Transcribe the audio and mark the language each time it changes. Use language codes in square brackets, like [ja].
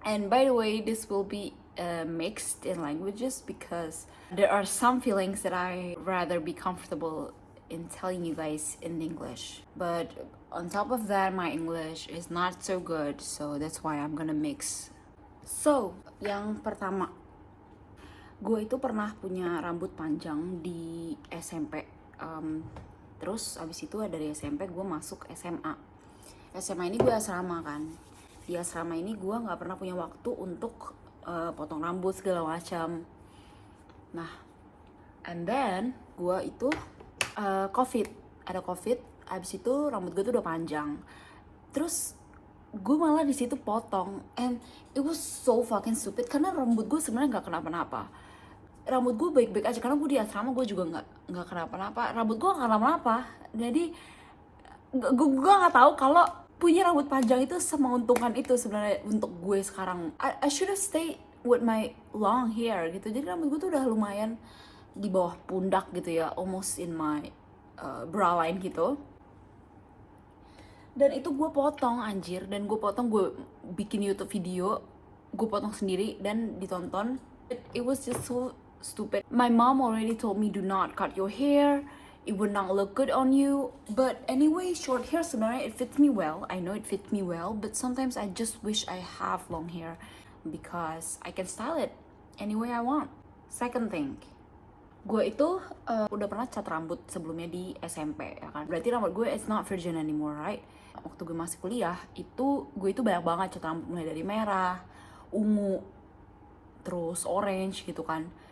[en] And by the way, this will be mixed in languages because there are some feelings that I rather be comfortable in telling you guys in English. But on top of that, my English is not so good, so that's why I'm gonna mix. [id] So, yang pertama, gue itu pernah punya rambut panjang di SMP. Terus abis itu dari SMP gue masuk SMA. SMA ini gue asrama kan. Di asrama ini gue nggak pernah punya waktu untuk potong rambut segala macam. Nah, [en] and then [id] gue itu ada covid. Abis itu rambut gue tuh udah panjang. Terus gue malah di situ potong, [en] and it was so fucking stupid [id] karena rambut gue sebenarnya nggak kenapa-napa. Rambut gue baik-baik aja karena gue di asrama, gue juga nggak kenapa-napa. Rambut gue nggak kenapa-napa. Jadi gue nggak tahu kalau punya rambut panjang itu menguntungkan itu sebenarnya untuk gue sekarang. [en] I should have stayed with my long hair gitu. [id] Jadi rambut gue tuh udah lumayan di bawah pundak gitu ya, [en] almost in my brow line [id] gitu. Dan itu gue potong anjir, dan gue bikin YouTube video, gue potong sendiri dan ditonton. [en] It was just so stupid. My mom already told me do not cut your hair, it would not look good on you. But anyway, short hair [id] sebenarnya [en] it fits me well. I know it fits me well, but sometimes I just wish I have long hair because I can style it any way I want. Second thing, [id] gue itu udah pernah cat rambut sebelumnya di SMP ya kan. Berarti rambut gue [en] it's not virgin anymore, right? [id] Waktu gue masih kuliah itu gue itu banyak banget cat rambut, mulai dari merah, ungu, terus orange gitu kan.